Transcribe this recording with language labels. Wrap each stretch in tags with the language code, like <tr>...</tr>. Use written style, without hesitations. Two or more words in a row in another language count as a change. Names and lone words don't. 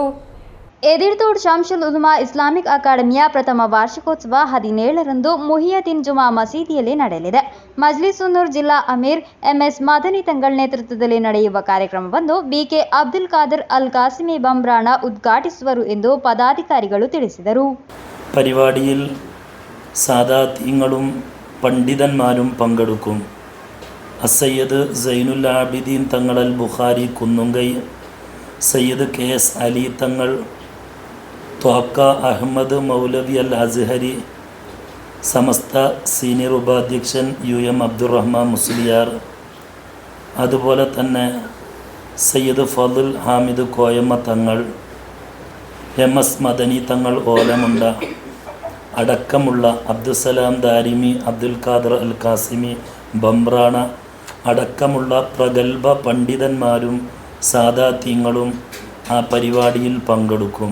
<kn>ಎದಿರ್ತೋಡ್ ಶಂಸುಲ್ ಉಲಮಾ ಇಸ್ಲಾಮಿಕ್ ಅಕಾಡೆಮಿಯ ಪ್ರಥಮ ವಾರ್ಷಿಕೋತ್ಸವ 17ರಂದು ಮುಹಿಯದ್ದೀನ್ ಜುಮಾ ಮಸೀದಿಯಲ್ಲಿ ನಡೆಯಲಿದೆ. ಮಜ್ಲಿಸುನ್ನೂರ್ ಜಿಲ್ಲಾ ಅಮೀರ್ ಎಂಎಸ್ ಮದನಿ ತಂಗಳ್ ನೇತೃತ್ವದಲ್ಲಿ ನಡೆಯುವ ಕಾರ್ಯಕ್ರಮವನ್ನು ಬಿಕೆ ಅಬ್ದುಲ್ ಖಾದರ್ ಅಲ್ ಕಾಸಿಮಿ ಬಂಬ್ರಾಣ ಉದ್ಘಾಟಿಸುವರು ಎಂದು ಪದಾಧಿಕಾರಿಗಳು ತಿಳಿಸಿದರು.</kn> <ml>പരിപാടിയിൽ സാദാത്യങ്ങളും പണ്ഡിതന്മാരും പങ്കെടുക്കും. അസയ്യദ് സൈനുൽ ആബിദീൻ തങ്ങൾ അൽ ബുഖാരി കുന്നുങ്കൈ, സയ്യിദ് KS അലി തങ്ങൾ, ത്വാക്ക അഹമ്മദ് മൗലവി അൽ അസ്ഹരി, സമസ്ത സീനിയർ ഉപാധ്യക്ഷൻ UM അബ്ദുറഹ്മാൻ മുസ്ലിയാർ, അതുപോലെ തന്നെ സയ്യിദ് ഫضൽ ഹാമിദ് കോയമ്മ തങ്ങൾ, MS മദനി തങ്ങൾ ഓലമുണ്ട അടക്കമുള്ള അബ്ദുസലാം ദാരിമി, അബ്ദുൽ ഖാദർ അൽ കാസിമി ബംബ്രാണ അടക്കമുള്ള പ്രഗത്ഭ പണ്ഡിതന്മാരും സാദാത്യങ്ങളും ആ പരിപാടിയിൽ പങ്കെടുക്കും.</ml>